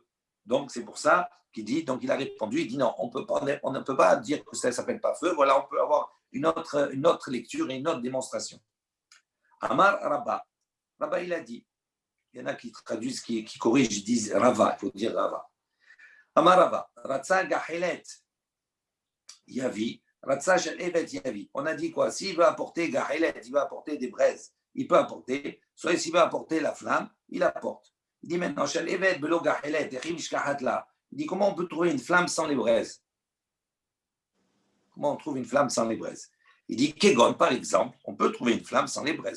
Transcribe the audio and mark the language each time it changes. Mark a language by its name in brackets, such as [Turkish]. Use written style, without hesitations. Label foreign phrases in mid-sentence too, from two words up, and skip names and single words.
[French] Donc c'est pour ça qu'il dit, donc il a répondu, il dit non, on ne peut pas dire que ça ne s'appelle pas feu. Voilà, on peut avoir une autre lecture et une autre démonstration. [Hebrew] אמר רבה, [French] Rabba il a dit, il y en a qui traduisent, qui corrigent, ils disent Rava, il faut dire Rava. [Hebrew] אמר רבא, רצה גחלת יביא, רצה שלהבת יביא. [French] On a dit quoi? S'il veut apporter Gahelet, il veut apporter des braises, il peut apporter, soit s'il veut apporter la flamme, il apporte. Il dit maintenant, [Hebrew] שלהבת בלא גחלת, [French] il dit comment on peut trouver une flamme sans les braises? Comment on trouve une flamme sans les braises? Il dit Kegon, par exemple, on peut trouver une flamme sans les braises.